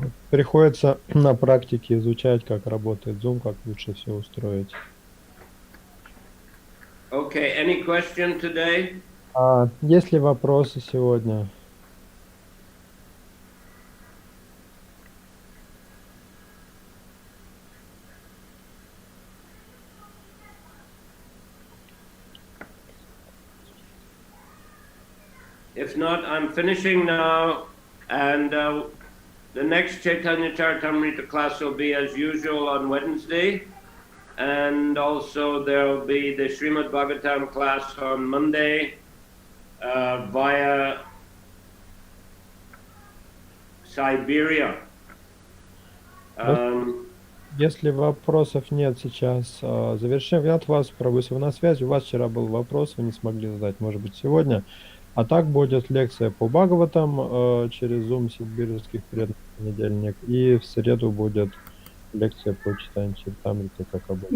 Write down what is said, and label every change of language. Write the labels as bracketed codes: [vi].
[ru] Приходится на практике изучать, как работает Zoom, как лучше все устроить. [en] Okay, any question today? [ru] Есть ли вопросы сегодня? [en] If not, I'm finishing now, and the next Chaitanya Charitamrita class will be as usual on Wednesday, and also there will be the Srimad Bhagavatam class on Monday via Siberia. [ru] Если вопросов нет сейчас, завершим. Я от вас, Прабhu, если вы на связи, у вас вчера был вопрос, вы не смогли задать, может быть, сегодня. А так будет лекция по Бхагаватам через Zoom сибирских преданных в понедельник, и в среду будет лекция по Чайтанье Чаритамрите, как обычно.